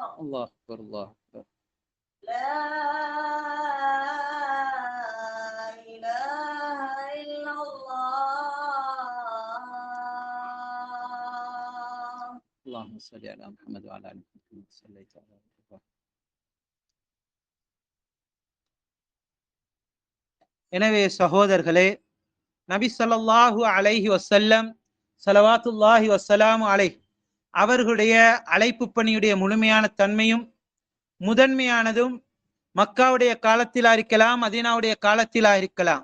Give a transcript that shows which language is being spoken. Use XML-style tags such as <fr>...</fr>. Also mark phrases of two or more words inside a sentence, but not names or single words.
<ar>الله أكبر الله أكبر. لا إله إلا الله. اللهم صل على محمد وعلى آل محمد صليت على إبراهيم.</ar> <ta>எனவே சகோதரர்களே, நபி</ta> <ar>صلى الله عليه وسلم صلوات الله والسلام عليه</ar> <ta>அவர்களுடைய அழைப்பு பணியுடைய முழுமையான தன்மையும் முதன்மையானதும் மக்காவுடைய காலத்திலா இருக்கலாம், மதீனாவுடைய காலத்திலா இருக்கலாம்.</ta>